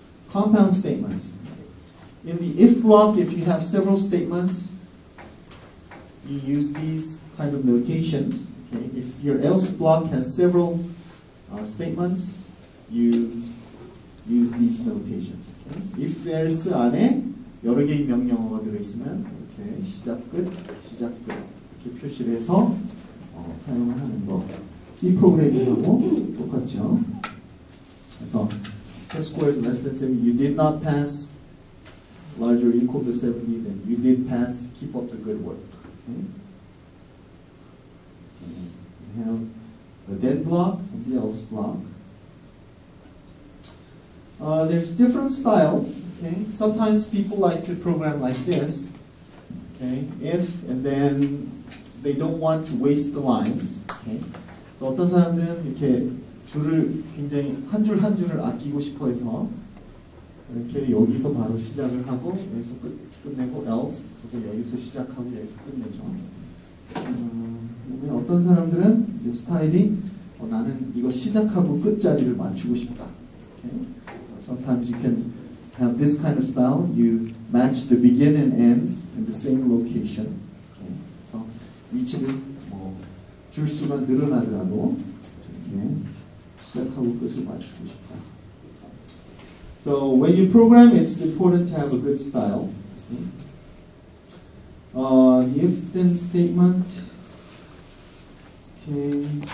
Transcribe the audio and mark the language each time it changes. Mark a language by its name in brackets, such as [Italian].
[English] Compound statements. In the if block, if you have several statements, you use these kind of notations. Okay? If your else block has several statements, you use these notations. Okay? [Korean] If else 안에 여러 개의 명령어가 들어있으면 이렇게 시작 끝 이렇게 표시를 해서 사용을 하는 거. C 프로그래밍하고 똑같죠. [English] 그래서 test score is less than 70, you did not pass, larger or equal to 70, then you did pass, keep up the good work. Okay? We have the then block and the else block. There's different styles. Okay? Sometimes people like to program like this. Okay? If and then they don't want to waste the lines. Okay? [Korean] So 어떤 사람들은 이렇게 줄을 굉장히 한 줄 한 줄을 아끼고 싶어해서 이렇게 여기서 바로 시작을 하고 여기서 끝내고 else 그리고 여기서 시작하고 여기서 끝내죠. 어떤 사람들은 이제 스타일이 나는 이거 시작하고 끝자리를 맞추고 싶다. [English] Okay? So sometimes you can have this kind of style. You match the begin and ends in the same location. Okay? [Korean] 그래서 위치를 줄 수가 늘어나더라도 이렇게 시작하고 끝을 맞추고 싶다. [English] So when you program, it's important to have a good style. Okay? The if-then statement. Okay.